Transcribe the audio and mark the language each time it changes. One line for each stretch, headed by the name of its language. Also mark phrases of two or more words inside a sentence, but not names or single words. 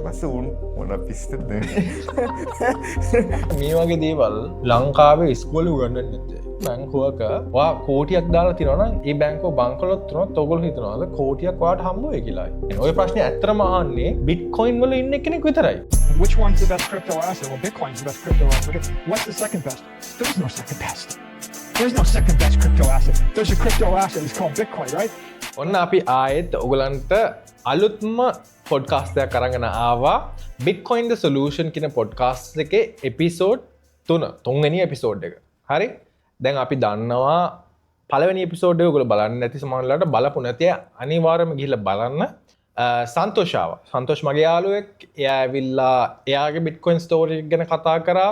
Sinhala: පස්සේ උන් මොන පිස්සෙද මේ වගේ දේවල් ලංකාවේ ඉස්කෝලේ උගන්වන්නේ නැත්තේ. බැංකුවක ඔයා කෝටියක් දාලා තියනවා නම් ඒ බැංකුව බංකොලොත් වුණොත් ඔයගොල්ලෝ හිතනවාද කෝටියක් ඔයාට හම්බ වෙයි කියලා. ඔය ප්‍රශ්නේ ඇත්තටම අහන්නේ බිට්කොයින් වල ඉන්න කෙනෙක් විතරයි.
English: Which one's the best crypto asset? Well, Bitcoin's the best crypto asset. What's the second best? There's no second best. There's no second best crypto asset. There's a crypto asset. It's called Bitcoin, right?
Sinhala: ඔන්න අපි ආයෙත් ඔයගලන්ට අලුත්ම පොඩ්කාස්ට් එකක් අරගෙන ආවා. Bitcoin the Solution කියන පොඩ්කාස්ට් එකේ එපිසෝඩ් 3 තුන්වෙනි එපිසෝඩ් එක. හරි? දැන් අපි දන්නවා පළවෙනි එපිසෝඩ් එක ඔයගොල්ලෝ බලන්න නැති සමහරලාට බලපු නැති අනිවාර්යයෙන්ම ගිහිල්ලා බලන්න. සන්තෝෂාව. සන්තෝෂ් මගේ යාළුවෙක්. එයා ඇවිල්ලා එයාගේ Bitcoin ස්ටෝරි එක ගැන කතා කරා.